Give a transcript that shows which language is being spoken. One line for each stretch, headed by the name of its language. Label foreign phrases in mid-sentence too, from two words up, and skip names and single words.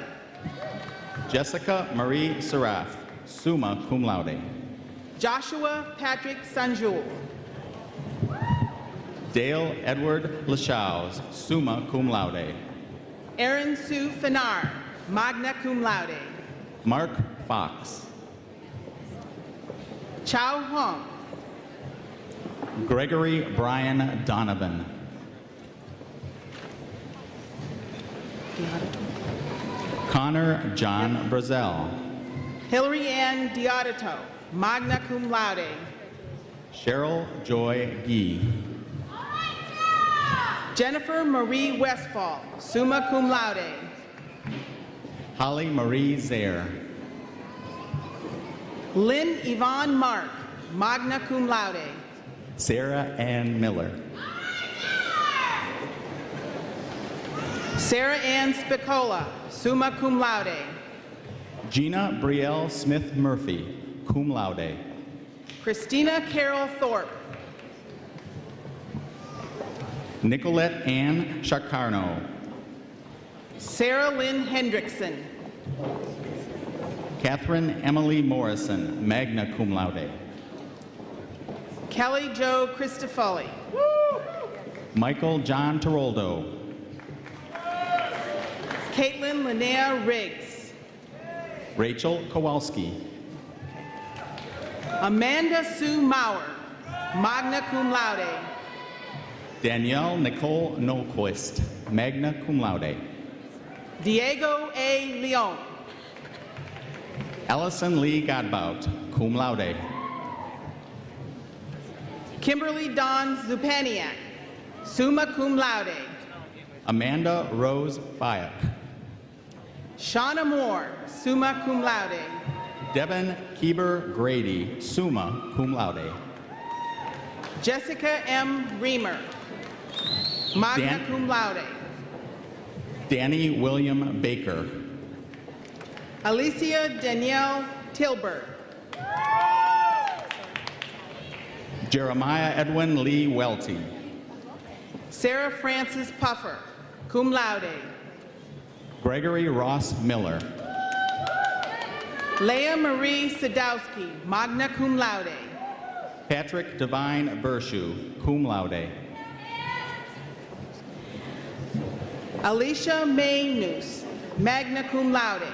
English: Jessica Marie Seraf,
Latin: summa cum laude.
English: Joshua Patrick Sanjul. Dale Edward Lashaws,
Latin: summa cum laude.
English: Aaron Sue Fanar,
Latin: magna cum laude.
English: Mark Fox. Chow Hong. Gregory Brian Donovan. Connor John Brazel. Hillary Ann Diodato,
Latin: magna cum laude.
English: Cheryl Joy Gee. Jennifer Marie Westfall,
Latin: summa cum laude.
English: Holly Marie Zaire. Lynn Yvonne Mark,
Latin: magna cum laude.
English: Sarah Ann Miller. Sarah Ann Spicola,
Latin: summa cum laude.
English: Gina Brielle Smith Murphy,
Latin: cum laude.
English: Christina Carol Thorpe. Nicolette Ann Charcarno. Sarah Lynn Hendrickson. Catherine Emily Morrison,
Latin: magna cum laude.
English: Kelly Jo Christofoli. Michael John Tiroldo. Caitlin Linnea Riggs. Rachel Kowalski. Amanda Sue Maurer,
Latin: magna cum laude.
English: Danielle Nicole Nolquist,
Latin: magna cum laude.
English: Diego A. Leon. Allison Lee Godbout,
Latin: cum laude.
English: Kimberly Dawn Zupaniak,
Latin: summa cum laude.
English: Amanda Rose Fayek. Shauna Moore,
Latin: summa cum laude.
English: Devin Keeber Grady,
Latin: summa cum laude.
English: Jessica M. Reamer, magna Dan-
Latin: cum laude.
English: Danny William Baker. Alicia Danielle Tilburg. Jeremiah Edwin Lee Welty. Sarah Frances Puffer,
Latin: cum laude.
English: Gregory Ross Miller. Leah Marie Sadowski,
Latin: magna cum laude.
English: Patrick Devine Bershu,
Latin: cum laude.
English: Alicia May Noose,
Latin: magna cum laude.